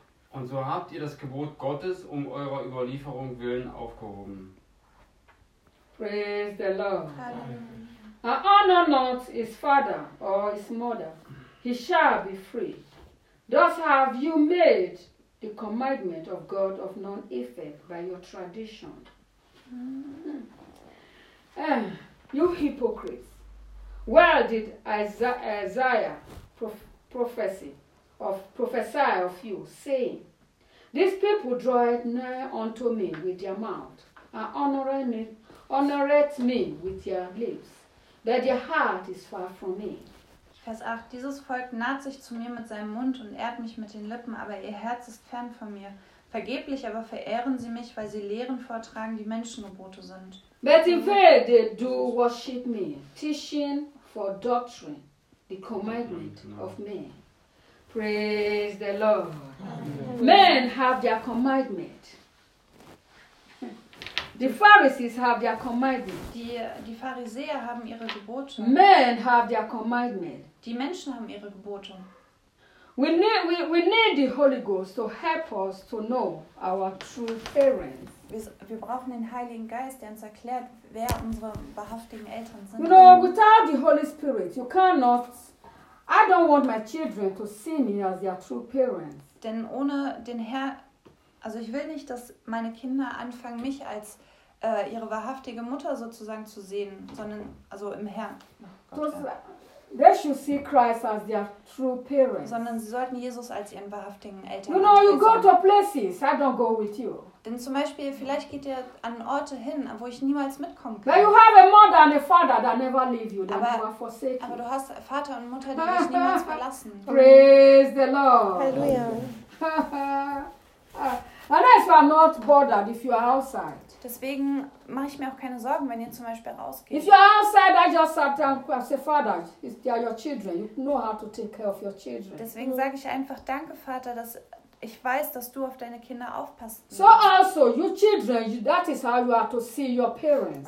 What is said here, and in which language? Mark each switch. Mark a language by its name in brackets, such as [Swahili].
[German] Und so habt ihr das Gebot Gottes um eurer Überlieferung willen aufgehoben. [English] Praise the Lord. Hallelujah. And honor not his father or his mother, he shall be free. Thus have you made the commandment of God of none effect by your tradition. Mm-hmm. You hypocrites, well did Isaiah prophesy of you, saying, these people draweth nigh unto me with their mouth, and honoreth me with your lips, that your heart is far from me. [German] Vers 8. Dieses Volk naht sich zu mir mit seinem Mund und ehrt mich mit den Lippen, aber ihr Herz ist fern von mir. Vergeblich aber verehren sie mich, weil sie Lehren vortragen, die Menschengebote sind. [English] But in vain they do worship me, teaching for doctrine the commandment of men. Praise the Lord. Men have their commandment. The Pharisees have their commandment. [German] Die Pharisäer haben ihre Gebote. [English] Men have their commandment. [German] Die Menschen haben ihre Gebote. [English] We need the Holy Ghost to help us to know our true parents. [German] Wir brauchen den Heiligen Geist, der uns erklärt, wer unsere wahrhaftigen Eltern sind. [English] You know, without the Holy Spirit, you cannot. I don't want my children to see me as their true parents. [German] Denn ohne den Herrn. Also ich will nicht, dass meine Kinder anfangen, mich als ihre wahrhaftige Mutter sozusagen zu sehen, sondern also im Herrn. Oh Gott, ja. [English] They should see Christ as their true parents. [German] Sondern sie sollten Jesus als ihren wahrhaftigen Eltern sehen. [English] You go to places, I don't go with you. [German] Denn zum Beispiel, vielleicht geht ihr an Orte hin, wo ich niemals mitkommen kann. [English] But you have a mother and a father that never leave you, that never forsake you. [German] Aber du hast Vater und Mutter, die dich niemals verlassen. [English] Praise the Lord. [German] Halleluja. [English] And that's why I'm not bothered if you are outside. [German] Deswegen mache ich mir auch keine Sorgen, wenn ihr zum Beispiel rausgeht. [English] If you are outside, I just sat down and say, Father, they are your children. You know how to take care of your children. [German] Deswegen sage ich einfach, danke, Vater, dass ich weiß, dass du auf deine Kinder aufpasst. [English] So also, you children, that is how you are to see your parents.